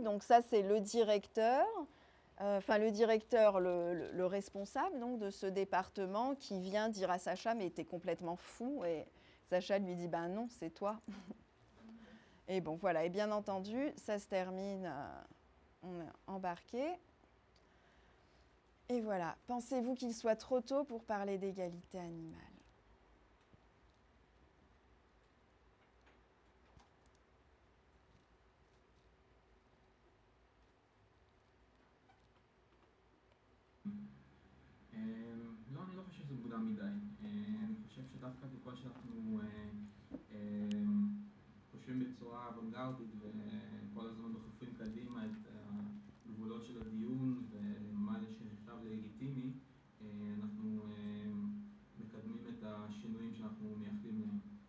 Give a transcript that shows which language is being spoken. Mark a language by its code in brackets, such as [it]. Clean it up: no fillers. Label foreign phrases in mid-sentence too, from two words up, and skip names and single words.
[fr] Donc ça, c'est le directeur, le responsable donc, de ce département qui vient dire à Sacha, mais t'es complètement fou. Et Sacha lui dit, ben non, c'est toi. Et bon, voilà. Et bien entendu, ça se termine, on est embarqué. Et voilà. Pensez-vous qu'il soit trop tôt pour parler d'égalité animale ? [he] לא, אני לא חושב שזה מוקדם מדי. אני חושב שדווקא ככל שאנחנו חושבים בצורה אוונגרדית וכל הזמן דוחפים קדימה את הגבולות של הדיון ומה שנחשב לגיטימי, אנחנו מקדמים את השינויים שאנחנו מייחלים להם.